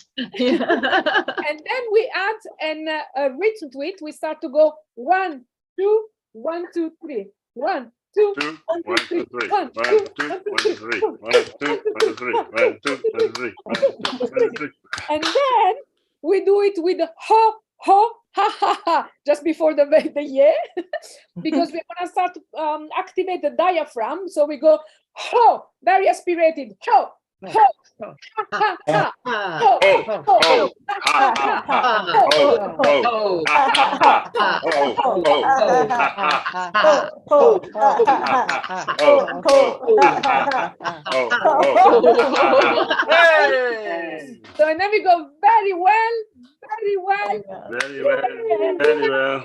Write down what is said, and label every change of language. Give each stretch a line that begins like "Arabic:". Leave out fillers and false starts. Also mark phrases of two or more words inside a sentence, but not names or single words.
English: And then we add a rhythm to it. We start to go 1, 2, 1, 2, 3. 1, 2, 1, 2, 3. 1, 2, 1, 2, 3. 1, 2, 1, 2, 3. 1, 2, 1, 2, 3. 1, 2, 1, 2, 3. And then we do it with ho, ho, ha, ha, ha, just before the yeah, because we're going to start to activate the diaphragm. So we go ho, very aspirated, ho, ho, ha, ha, ha, ho, ho, ho, ha, ha, ha, so and then we go very well, very well, very well, very well,